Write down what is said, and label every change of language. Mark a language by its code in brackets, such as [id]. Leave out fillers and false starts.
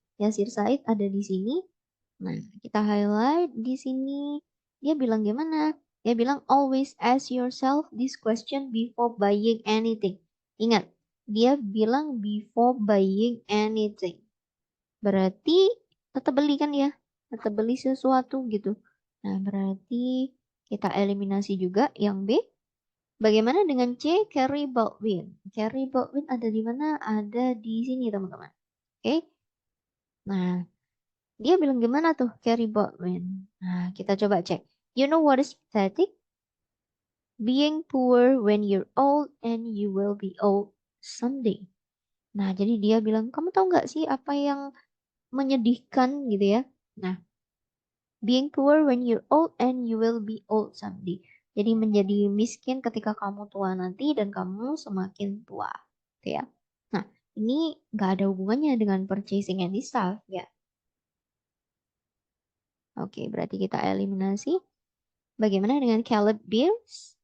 [id] Yasir Said ada di sini. Nah, kita highlight di sini. Dia bilang gimana? Dia bilang [en] always ask yourself this question before buying anything. [id] Ingat, dia bilang [en] before buying anything. [id] Berarti tetap beli kan ya? Tetap beli sesuatu gitu. Nah, berarti kita eliminasi juga yang B. Bagaimana dengan C, Carrie Baldwin? Carrie Baldwin ada di mana? Ada di sini, teman-teman. Oke. Nah, dia bilang gimana tuh, Carrie Baldwin? Nah, kita coba cek. [en] You know what is pathetic? Being poor when you're old and you will be old someday. [id] Nah, jadi dia bilang, kamu tahu nggak sih apa yang menyedihkan gitu ya? [en] Nah, being poor when you're old and you will be old someday. [id] Jadi menjadi miskin ketika kamu tua nanti dan kamu semakin tua. Gitu ya. Nah, ini nggak ada hubungannya dengan [en] purchasing any stuff [id] ya. Oke, berarti kita eliminasi. Bagaimana dengan Caleb Beers?